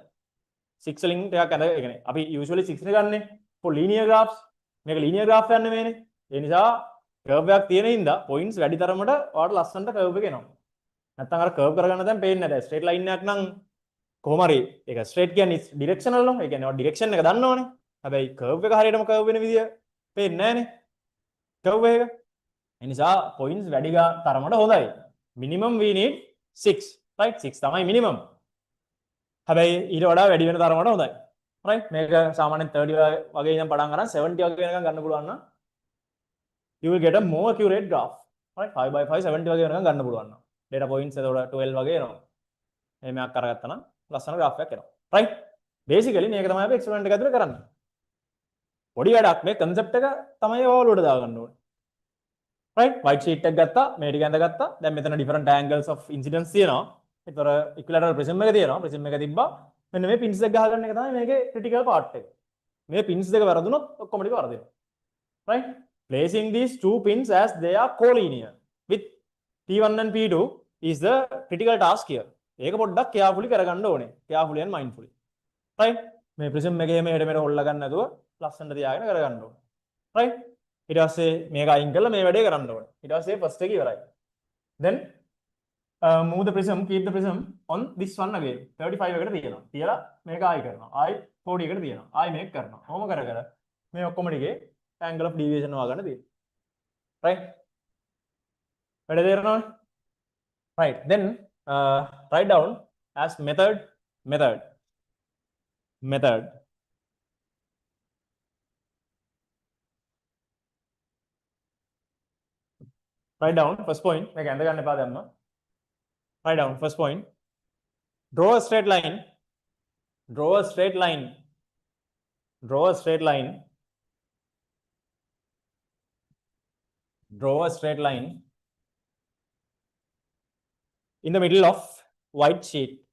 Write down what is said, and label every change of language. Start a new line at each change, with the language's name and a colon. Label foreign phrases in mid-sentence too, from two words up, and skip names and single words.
Sinhala: 6 වලින් ටිකක් අද ඒ කියන්නේ අපි usually 6 නේ ගන්නෙ
English: for linear graphs.
Sinhala: මේක
English: linear graph
Sinhala: යන්නේ මේනේ. ඒ නිසා curve එකක් තියෙන හින්දා points වැඩි තරමට ඔයාලට ලස්සනට curve එක එනවා. නැත්නම් අර curve කරගන්න දැන් පේන්නේ නැහැ.
English: straight line
Sinhala: එකක් නම් කොහොම හරි ඒක straight කියන්නේ directional නෝ. ඒ කියන්නේ direction එක දන්නවනේ. හැබැයි curve එක හරියටම curve වෙන විදිය පේන්නේ නැහනේ. curve එක. ඒ නිසා points වැඩි තරමට හොඳයි.
English: Minimum we need 6. Right? 6 තමයි minimum.
Sinhala: හැබැයි ඊට වඩා වැඩි වෙන තරමට හොඳයි. Right? මේක සාමාන්‍යයෙන් 30 වගේ ඉඳන් පටන් ගන්න 70 වගේ වෙනකන් ගන්න පුළුවන් නම්
English: you will get a more accurate graph. Right?
Sinhala: 5 by 5 70 වගේ වෙනකන් ගන්න පුළුවන් නම්
English: data points
Sinhala: එතකොට 12 වගේ එනවා. මේක කරගත්තා නම් ලස්සන graph එකක් එනවා. Right? Basically මේක තමයි අපි experiment එක ඇතුලේ කරන්නේ. පොඩි වැඩක් මේ concept එක තමයි ඔයාලට දාගන්න ඕනේ. Right?
English: white sheet
Sinhala: එකක් ගත්තා, මේ ටික ඇඳගත්තා. දැන් මෙතන
English: different angles of incidence
Sinhala: තියෙනවා. ඒතර
English: equilateral prism
Sinhala: එක තියෙනවා. prism එක තිබ්බා. මෙන්න මේ pins එක ගහගන්න එක තමයි මේකේ
English: critical part
Sinhala: එක. මේ pins දෙක වැරදුනොත් ඔක්කොම ටික වරදිනවා.
English: Right? Placing these two pins as they are collinear with P1 and P2 is the critical task here.
Sinhala: ඒක පොඩ්ඩක් carefully කරගන්න ඕනේ.
English: carefully and mindfully. Right?
Sinhala: මේ prism එකේ මෙහෙට මෙහෙට හොල්ලා ගන්න නැතුව ලස්සනට තියාගෙන කරගන්න ඕනේ. Right? ඊට පස්සේ මේක අයින් කරලා මේ වැඩේ කරන්න ඕනේ. ඊට පස්සේ first එක ඉවරයි.
English: Then move the prism, keep the prism on this one again.
Sinhala: 35 එකට තියනවා. තියලා මේක ආයි කරනවා. ආයි පොඩියකට තියෙනවා. ආයි මේක කරනවා. කොහොම කර කර මේ ඔක්කොම ටිකේ
English: angle of deviation
Sinhala: හොයාගන්න තියෙනවා. right? වැඩ තේරෙනවද?
English: right. Then write down as method. Write down first point.
Sinhala: මේක ඇඳ ගන්න එපා දැම්ම.
English: Write down first point. Draw a straight line. Draw a straight line. Draw a straight line. Draw a straight line in the middle of white sheet.